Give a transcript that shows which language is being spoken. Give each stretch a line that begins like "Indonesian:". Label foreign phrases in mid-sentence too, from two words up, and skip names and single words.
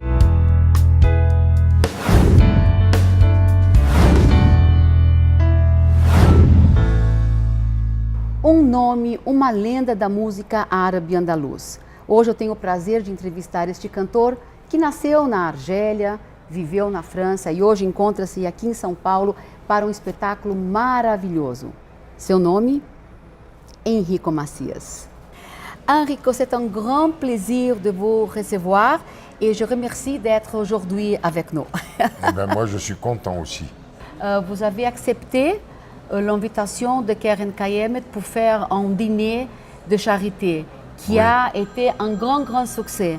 Portuguese: Um nome, uma lenda da música árabe andaluz. Hoje eu tenho o prazer de entrevistar este cantor que nasceu na Argélia, viveu na França e hoje encontra-se aqui em São Paulo para um espetáculo maravilhoso. Seu nome? Henrico Macias. Henrico,
French: c'est un grand plaisir de vous recevoir et je remercie d'être aujourd'hui avec nous. Moi, je suis content aussi. Vous avez accepté l'invitation de Keren Kayemet pour faire un dîner de charité qui a été un grand succès.